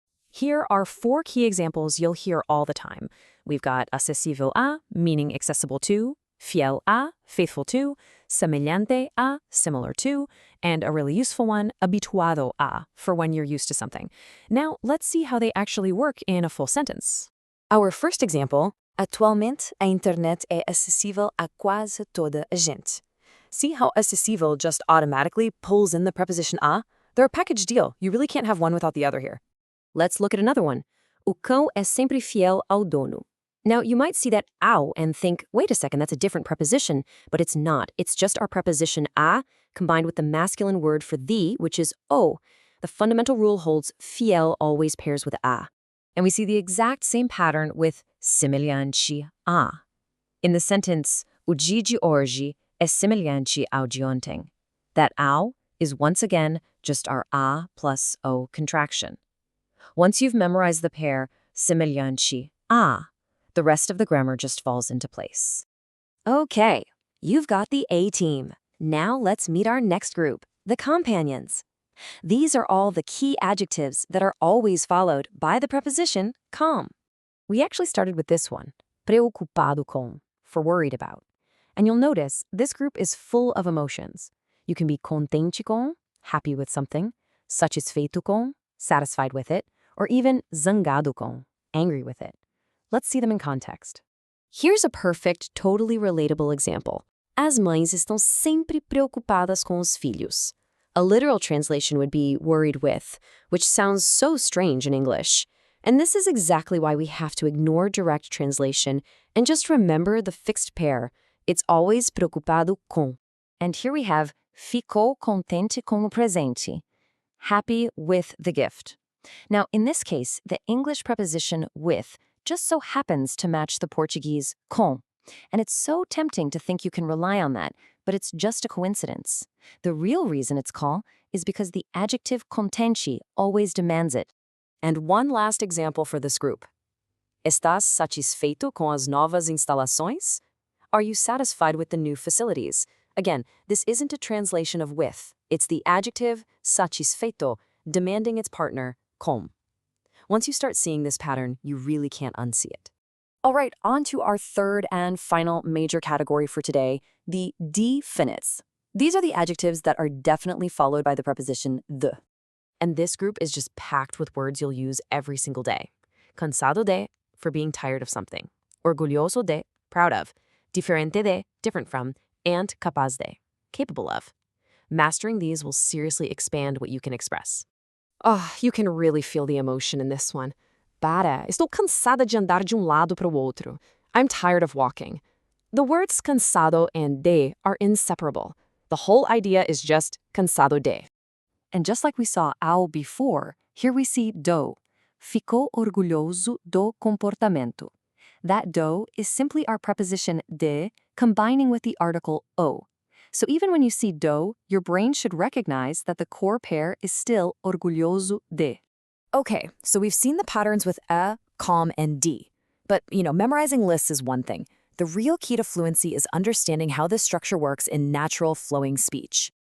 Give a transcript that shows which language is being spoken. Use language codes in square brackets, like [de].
[en] Here are 4 key examples you'll hear all the time. We've got acessível a, meaning accessible to, fiel a, faithful to, semelhante a, similar to, and a really useful one, habituado a, for when you're used to something. Now, let's see how they actually work in a full sentence. Our first example, [pt] atualmente a internet é acessível a quase toda a gente. [en] See how acessível just automatically pulls in the preposition a? They're a package deal. You really can't have one without the other here. Let's look at another one. [pt] O cão é sempre fiel ao dono. [en] Now, you might see that ao and think, wait a second, that's a different preposition, but it's not. It's just our preposition a combined with the masculine word for the, which is o. The fundamental rule holds fiel always pairs with a. And we see the exact same pattern with semelhante a. In the sentence, [pt] o dia de hoje é semelhante ao de ontem. [en] That ao is once again just our a plus o contraction. Once you've memorized the pair semelhante a, the rest of the grammar just falls into place. Okay, you've got the A team. Now let's meet our next group, the companions. These are all the key adjectives that are always followed by the preposition com. We actually started with this one, preocupado com, for worried about. And you'll notice this group is full of emotions. You can be contente com, happy with something, satisfeito com, satisfied with it, or even zangado com, angry with it. Let's see them in context. Here's a perfect, totally relatable example. [pt] As mães estão sempre preocupadas com os filhos. [en] A literal translation would be worried with, which sounds so strange in English. And this is exactly why we have to ignore direct translation and just remember the fixed pair. It's always preocupado com. And here we have [pt] ficou contente com o presente, [en] happy with the gift. Now, in this case, the English preposition with just so happens to match the Portuguese com. And it's so tempting to think you can rely on that, but it's just a coincidence. The real reason it's com is because the adjective contente always demands it. And one last example for this group. [pt] Estás satisfeito com as novas instalações? [en] Are you satisfied with the new facilities? Again, this isn't a translation of with. It's the adjective satisfeito demanding its partner com. Once you start seeing this pattern, you really can't unsee it. All right, on to our third and final major category for today, the definites. These are the adjectives that are definitely followed by the preposition the. And this group is just packed with words you'll use every single day. Cansado de, for being tired of something. Orgulhoso de, proud of. Diferente de, different from. And capaz de, capable of. Mastering these will seriously expand what you can express. Oh, you can really feel the emotion in this one. [pt] Para, estou cansada de andar de lado para o outro. [en] I'm tired of walking. The words cansado and de are inseparable. The whole idea is just cansado de. And just like we saw ao before, here we see do. [pt] Ficou orgulhoso do comportamento. [en] That do is simply our preposition de combining with the article o. So even when you see do, your brain should recognize that the core pair is still orgulhoso de. Okay, so we've seen the patterns with a, com, and d. But, memorizing lists is one thing. The real key to fluency is understanding how this structure works in natural flowing speech.